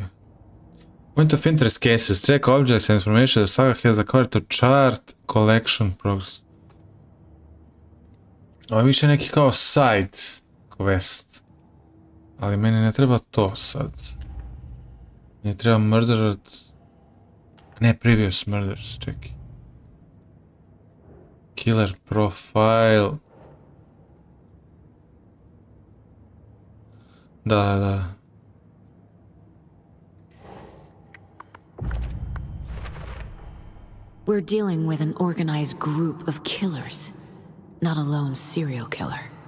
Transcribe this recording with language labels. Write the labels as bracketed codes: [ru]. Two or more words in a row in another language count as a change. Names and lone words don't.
[en] Point of interest cases, track objects and information the saga has acquired to chart collection progress. [bs] Ovo je više neki kao side quest. Ali meni ne treba to sad. Meni treba murdered... Ne, [en] previous murders, [bs] čekaj. [en] Killer profile... [bs] Da. [en] We're dealing with an organized group of killers, not a lone serial killer.